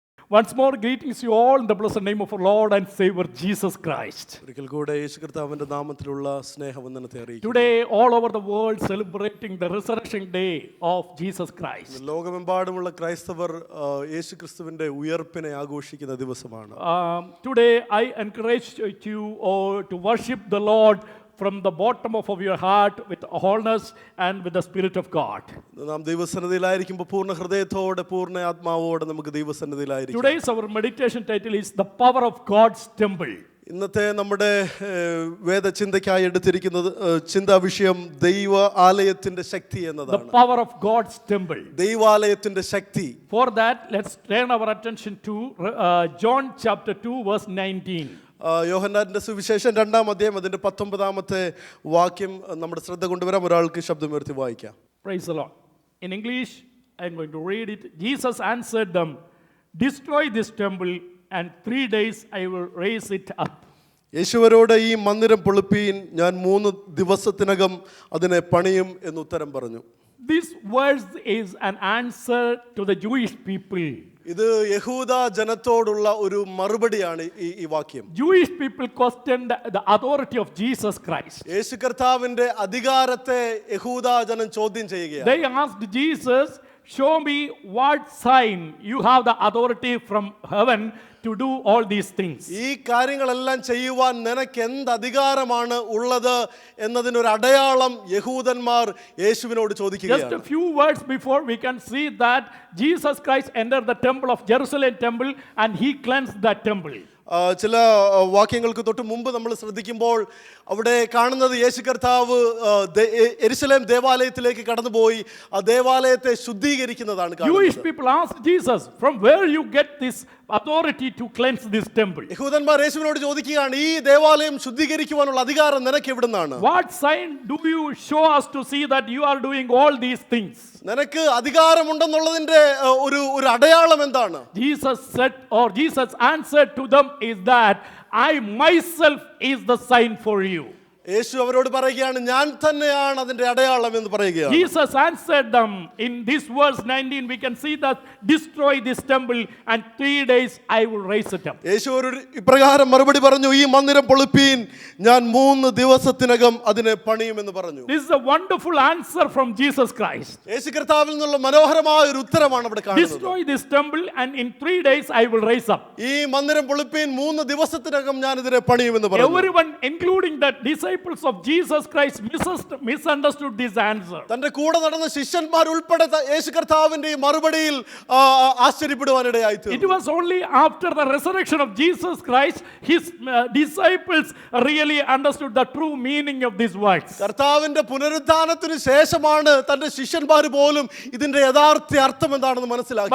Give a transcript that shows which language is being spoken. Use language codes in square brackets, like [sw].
[en] Once more, greetings to you all in the blessed name of our Lord and Savior Jesus Christ. [ml] ഒരിക്കൽ കൂടെ യേശു കർത്താവിന്റെ നാമത്തിലുള്ള സ്നേഹവന്ദനത്തെ അറിയിക്കുന്നു. [en] Today, all over the world celebrating the resurrection day of Jesus Christ. [ml] ലോകമെമ്പാടുമുള്ള ക്രൈസ്തവർ യേശു ക്രിസ്തുവിന്റെ ഉയർപ്പിനെ ആഘോഷിക്കുന്ന ദിവസമാണ്. [en] Today, I encourage you all to worship the Lord from the bottom of your heart with wholeness and with the Spirit of God. [ml] നാം ദൈവസന്നിധിയിലായിരിക്കുമ്പോൾ പൂർണ്ണ ഹൃദയത്തോടെ പൂർണ്ണ ആത്മാവോടെ നമുക്ക് ദൈവസന്നിധിയിലായിരിക്കാം. [en] Today's our meditation title is The Power of God's Temple. [ml] ഇന്നത്തെ നമ്മുടെ വേദചിന്തയ്ക്കായി എടുത്തിരിക്കുന്നത് ചിന്താ വിഷയം ദൈവ ആലയത്തിന്റെ ശക്തി എന്നതാണ്. [en] The power of God's temple. [ml] ദൈവാലയത്തിന്റെ Shakti. [en] For that, let's turn our attention to John chapter 2 verse 19. [ml] യോഹന്നാന്റെ സുവിശേഷം 2-ാം അധ്യായം അതിന്റെ 19-ാമത്തെ വാക്യം നമ്മുടെ ശ്രദ്ധ കൊണ്ടുവരാം. ഒരാൾക്ക് ശബ്ദമുയർത്തി വായിക്കാം. [en] Praise the Lord. In English, I'm going to read it. Jesus answered them, "Destroy this temple, and 3 days I will raise it up." [ml] യേശുവരോട് ഈ മന്ദിരം പൊളിപ്പീൻ, ഞാൻ 3 ദിവസത്തിനകം അതിനെ പണിയും എന്ന് ഉത്തരം പറഞ്ഞു. [en] This verse is an answer to the Jewish people. [ml] ഇത് യഹൂദ ജനത്തോടുള്ള ഒരു മറുപടിയാണ് ഈ വാക്യം. [en] Jewish people questioned the authority of Jesus Christ. [ml] യേശു കർത്താവിന്റെ അധികാരത്തെ യഹൂദ ജനം ചോദ്യം ചെയ്യുകയാണ്. [en] They asked Jesus, "Show me what sign you have the authority from heaven to do all these things." [ml] ഈ കാര്യങ്ങളെല്ലാം ചെയ്യുവാൻ നിനക്ക് എന്ത് അധികാരമാണ് ഉള്ളത് എന്നതിനൊരു അടയാളം യഹൂദന്മാർ യേശുവിനോട് ചോദിക്കുകയാണ്. [en] Just a few words before, we can see that Jesus Christ entered the temple of Jerusalem temple and he cleansed that temple. [ml] ചില വാക്യങ്ങൾക്ക് തൊട്ട് മുമ്പ് നമ്മൾ ശ്രദ്ധിക്കുമ്പോൾ അവിടെ കാണുന്നത് യേശു കർത്താവ് യെരുശലേം ദേവാലയത്തിലേക്ക് കടന്നുപോയി ആ ദേവാലയത്തെ ശുദ്ധീകരിക്കുന്നതാണ് കാണുന്നത്. [en] Jewish people asked Jesus, "From where you get this authority to cleanse this temple?" [ml] യഹൂദന്മാർ യേശുവിനോട് ചോദിക്കുകയാണ്, ഈ ദേവാലയം ശുദ്ധീകരിക്കുവാനുള്ള അധികാരം നിനക്ക് എവിടുന്നാണ്? [en] What sign do you show us to see that you are doing all these things? [ml] നിനക്ക് അധികാരമുണ്ടെന്നുള്ളതിന്റെ ഒരു അടയാളം എന്താണ്? [en] Jesus said, or Jesus answered to them is that I myself is the sign for you. [ml] യേശു അവരോട് പറയുകയാണ്, ഞാൻ തന്നെയാണ് അതിന്റെ അടയാളം എന്ന് പറയുകയാണ്. [en] Jesus answered them in this verse 19, we can see that destroy this temple and 3 days I will raise it up. [ml] യേശു ഒരു ഇപ്രകാരം മറുപടി പറഞ്ഞു, ഈ മന്ദിരം പൊളിപ്പീൻ, ഞാൻ 3 ദിവസത്തിനകം അതിനെ പണിയുമെന്ന് പറഞ്ഞു. [en] This is a wonderful answer from Jesus Christ. [ml] യേശു കർത്താവിൽ നിന്നുള്ള മനോഹരമായ ഒരു ഉത്തരമാണ് ഇവിടെ കാണുന്നത്. [en] Destroy this temple and in 3 days I will raise up. [ml] ഈ മന്ദിരം പൊളിപ്പീൻ, 3 ദിവസത്തിനകം ഞാൻ ഇതിനെ പണിയുമെന്ന് പറഞ്ഞു. [en] Everyone, including the disciples of Jesus Christ, misunderstood this answer. [ml] തന്റെ കൂടെ നടന്ന ശിഷ്യന്മാർ ഉൾപ്പെടെ യേശു കർത്താവിന്റെ ഈ മറുപടിയിൽ ആശ്ചര്യപ്പെടുവാനിടയായി തീർന്നു. [en] It was only after the resurrection of Jesus Christ his disciples really understood the true meaning of these words. [ml] കർത്താവിന്റെ പുനരുത്ഥാനത്തിന് ശേഷമാണ് തന്റെ ശിഷ്യന്മാർ പോലും ഇതിന്റെ യഥാർത്ഥ അർത്ഥം എന്താണെന്ന് മനസ്സിലാക്കി.